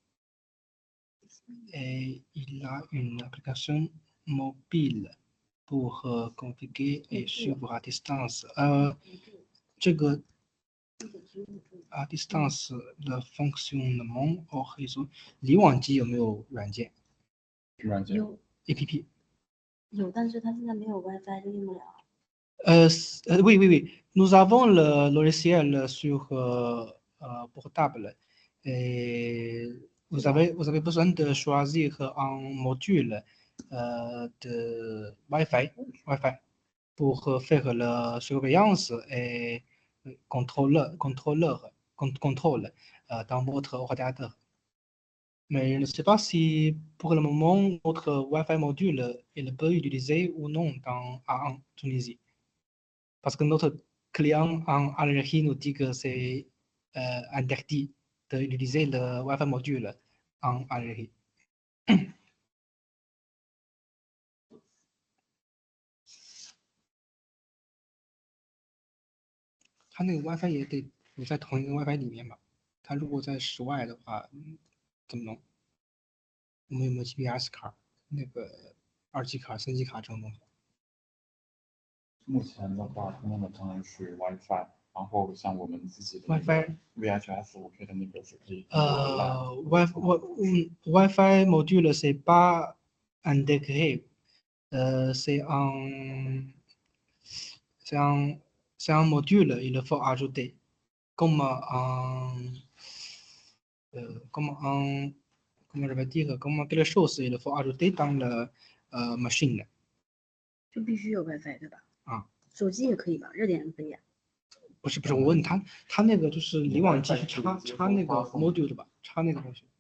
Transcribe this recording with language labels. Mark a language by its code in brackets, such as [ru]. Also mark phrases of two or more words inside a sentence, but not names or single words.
[fr] Et il a une application mobile pour configurer et suivre à distance. 这个 à distance 的 fonctionnement au réseau， [zh] 离网机有没有软件？有 APP。有，但是它现在没有 WiFi 就用不了。 [fr] Oui, nous avons le logiciel sur portable. Et vous avez besoin de choisir un module de Wi-Fi pour faire la surveillance et contrôle dans votre ordinateur. Mais je ne sais pas si pour le moment notre Wi-Fi module il peut utiliser ou non en Tunisie. Parce que notre client en Algérie nous dit que c'est interdit d'utiliser le Wi-Fi module en Algérie. [zh] 它那个 WiFi 也得不在同一个 WiFi 里面吧？它如果在室外的话，怎么弄？我们有没有 GPS 卡？那个2G 卡、3G 卡这种东西？目前的话，通用的当然是 WiFi， 然后像我们自己的 WiFi VHS， 我觉得那个是可以。 [fr] WiFi module c'est pas intégré, c'est un module, il faut ajouter comment je vais dire, comment quelque chose il faut ajouter dans la machine. [zh] 就必须有 WiFi 对吧？手机也可以吧，热点也可以啊。不是，我问他那个就是离网机是插那个 module 的吧？插那个东西。